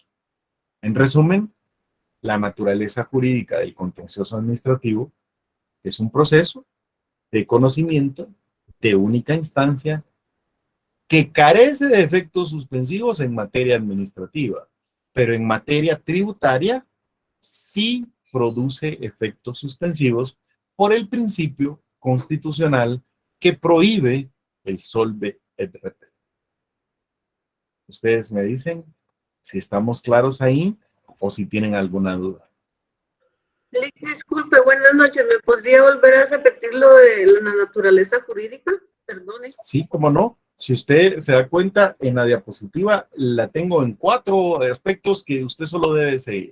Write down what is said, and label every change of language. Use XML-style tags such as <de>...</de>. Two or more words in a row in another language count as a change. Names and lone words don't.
<es>En resumen, la naturaleza jurídica del contencioso administrativo es un proceso de conocimiento de única instancia que carece de efectos suspensivos en materia administrativa, pero en materia tributaria sí produce efectos suspensivos por el principio constitucional que prohíbe el</es> <la>solve et repet.</la> <es>Ustedes me dicen si estamos claros ahí o si tienen alguna duda. Disculpe, buenas noches. ¿Me podría volver a repetir lo de la naturaleza jurídica? Perdone. Sí, cómo no. Si usted se da cuenta, en la diapositiva la tengo en 4 aspectos que usted solo debe seguir.</es>